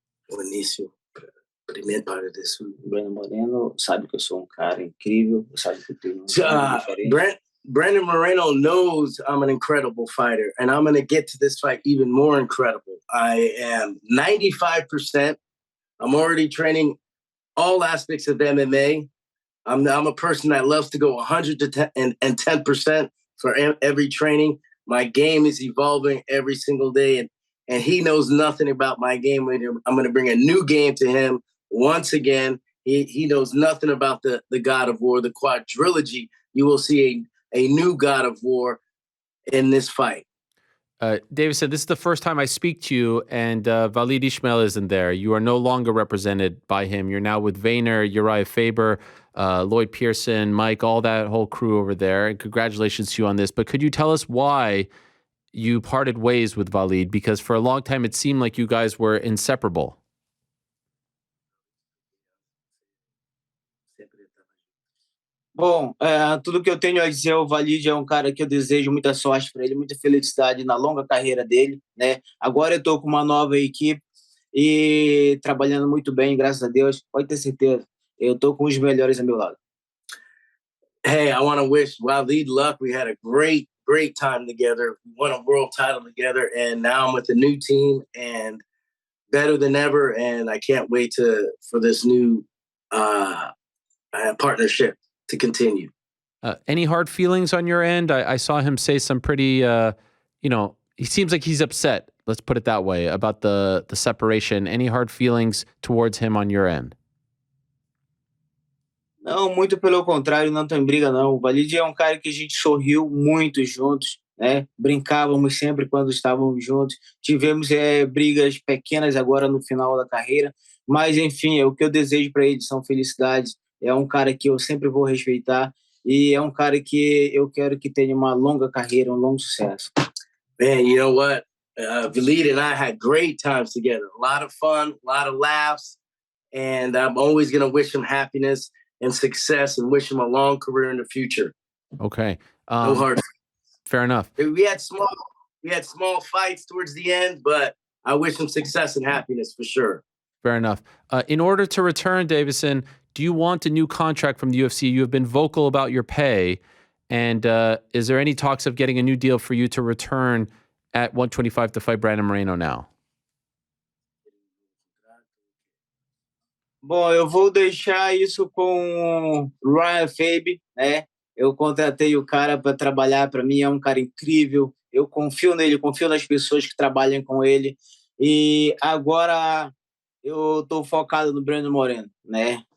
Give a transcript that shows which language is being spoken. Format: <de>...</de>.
<pt>O início, primeira parte disso. Brandon Moreno sabe que eu sou um cara incrível, sabe que eu tenho um jogo diferente.</pt> <en>Brandon Moreno knows I'm an incredible fighter, and I'm going to get to this fight even more incredible. I am 95%. I'm already training all aspects of MMA. I'm a person that loves to go 110% for every training. My game is evolving every single day, and he knows nothing about my game. I'm going to bring a new game to him once again. He knows nothing about the God of War, the quadrilogy. You will see a new God of War in this fight. Deiveson, this is the first time I speak to you, and Walid Ismail isn't there. You are no longer represented by him. You're now with Vayner, Uriah Faber, Lloyd Pearson, Mike, all that whole crew over there. And congratulations to you on this. But could you tell us why you parted ways with Walid? Because for a long time, it seemed like you guys were inseparable.</en> <pt>Bom, tudo que eu tenho a dizer, o Walid é um cara que eu desejo muita sorte para ele, muita felicidade na longa carreira dele, né? Agora eu estou com uma nova equipe e trabalhando muito bem, graças a Deus. Pode ter certeza, eu estou com os melhores ao meu lado.</pt> <en>Hey, I want to wish Walid luck. We had a great time together. We won a world title together, and now I'm with a new team and better than ever. And I can't wait for this new partnership to continue. Any hard feelings on your end? I saw him say some pretty, he seems like he's upset, let's put it that way, about the separation. Any hard feelings towards him on your end?</en> <pt>Não, muito pelo contrário, não tem briga não. O Walid é um cara que a gente sorriu muito juntos, né? Brincávamos sempre quando estávamos juntos. Tivemos brigas pequenas agora no final da carreira, mas enfim, o que eu desejo para ele são felicidades. É um cara que eu sempre vou respeitar e é um cara que eu quero que tenha uma longa carreira, um longo sucesso.</pt> <en>Man, you know what? Valida and I had great times together. A lot of fun, a lot of laughs, and I'm always going to wish him happiness and success and wish him a long career in the future. Okay. No hard. Fair enough. We had small fights towards the end, but I wish him success and happiness for sure. Fair enough. In order to return, Deiveson, do you want a new contract from the UFC? You have been vocal about your pay. And is there any talks of getting a new deal for you to return at 125 to fight Brandon Moreno now?</en> <pt>Bom, eu vou deixar isso com o Ryan Fabe, né? Eu contratei o cara para trabalhar para mim, é um cara incrível. Eu confio nele, confio nas pessoas que trabalham com ele. E agora eu estou focado no Brandon Moreno, né?</pt>